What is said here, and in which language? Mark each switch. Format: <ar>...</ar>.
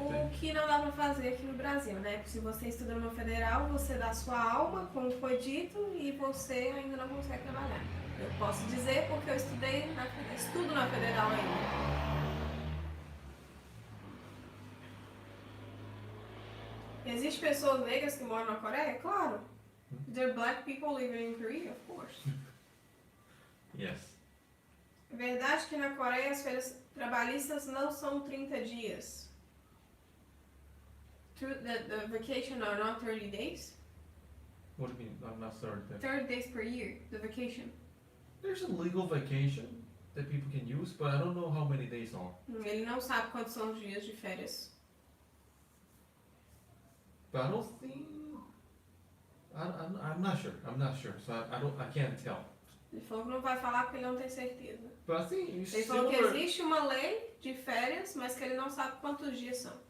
<pt>O que não dá pra fazer aqui no Brasil, né? Porque se você estuda numa federal, você dá sua alma, como foi dito, e você ainda não consegue trabalhar. Eu posso dizer porque eu estudo na federal ainda. Existem pessoas negras que moram na Coreia? Claro.</pt> <en>There are black people living in Korea, of course. yes.</en> <pt>É verdade que na Coreia as férias trabalhistas não são 30 dias.</pt> <en>The vacation are not 30 days? What do you mean? I'm not certain. 30 days per year, the vacation. There's a legal vacation that people can use, but I don't know how many days are.</en> <pt>Ele não sabe quantos são os dias de férias.</pt> <en>But I don't think. I'm not sure. I'm not sure. So I can't tell.</en> <pt>Ele falou que não vai falar porque ele não tem certeza.</pt> <en>But I think it's</en> <pt>Ele falou que</pt> <en>similar.</en> <pt>existe uma lei de férias, mas que ele não sabe quantos dias são.</pt>